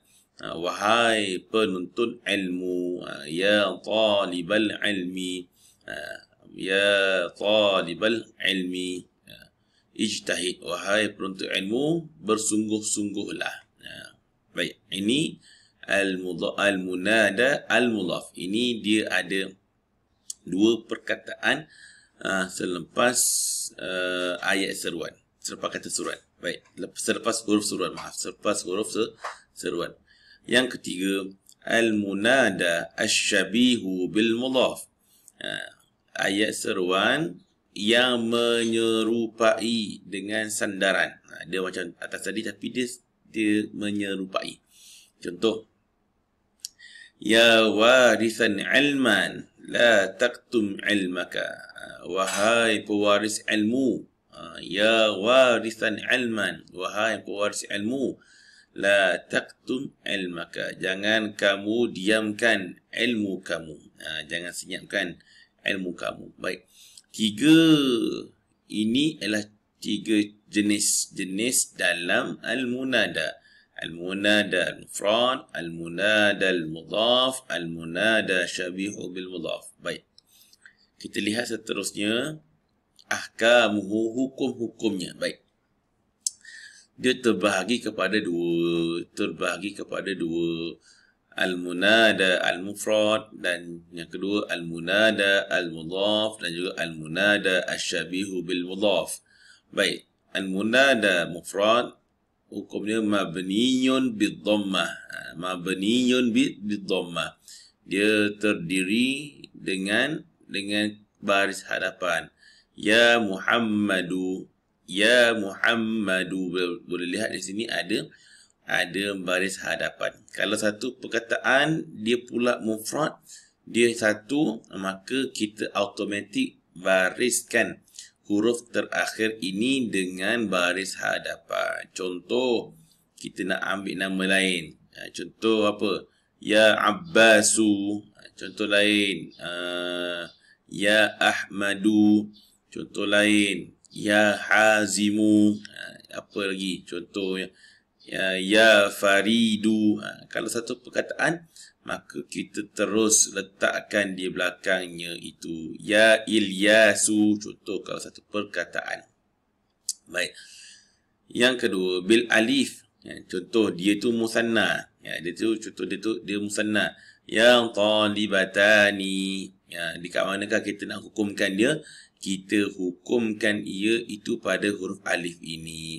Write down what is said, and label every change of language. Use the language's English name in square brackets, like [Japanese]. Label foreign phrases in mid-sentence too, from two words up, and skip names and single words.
[Malay] Wahai penuntut ilmu, [Arabic] يا طالب العلم يا طالب العلم اجتهد, [Malay] wahai penuntut ilmu, bersungguh-sungguhlah. Baik, ini [Arabic] المنادى المضاف. [Malay] Ini dia ada dua perkataan selepas ayat seruan, selepas kata seruan. Baik, selepas huruf seruan, selepas huruf seruan. Yang ketiga, [Arabic] المنادى الشبيه بالمضاف. [Malay] Ayat seruan yang menyerupai dengan sandaran. Dia macam atas tadi tapi dia menyerupai. [Arabic] Contoh, يا وارثا علما لا تكتم علمك. [Malay] Wahai pewaris ilmu, [Arabic] يا وارثا علما, [Malay] wahai pewaris ilmu, [Arabic] لا تكتم علمك. [Malay] Jangan kamu diamkan ilmu kamu. Jangan senyapkan ilmu kamu. Baik. Ini adalah tiga jenis dalam al-munada. [Arabic] المنادى المفرد، المنادى المضاف، المنادى شبيه بالمضاف. [Malay] Baik. Kita lihat seterusnya ahkamuhu, hukum-hukumnya. Baik. Dia terbahagi kepada dua. [Arabic] المنادى المفرد [Malay] dan yang kedua [Arabic] المنادى المضاف [Malay] dan juga [Arabic] المنادى الشبيه بالمضاف. Baik, المنادى مفرد hukumnya مبني بالضمة. مبني بالضمة. [Malay] Dia terdiri dengan baris hadapan. Ya Muhammadu, ya Muhammadu. Boleh lihat di sini ada baris hadapan. Kalau satu perkataan dia pula mufrad, dia satu, maka kita automatik bariskan huruf terakhir ini dengan baris hadapan. Contoh, kita nak ambil nama lain. Contoh apa? Ya Abbasu. Contoh lain, ya Ahmadu. Contoh lain, ya Hazimu. Apa lagi? Contoh ya Faridu. Kalau satu perkataan, maka kita terus letakkan di belakangnya itu ya Ilyasu. Contoh kalau satu perkataan. Baik. Yang kedua, [Arabic] بالألف. [Malay] Contoh dia tu musanna. Contoh dia musanna. Yang talibatani. Di kat manakah kita nak hukumkan dia? Kita hukumkan ia itu pada huruf alif ini.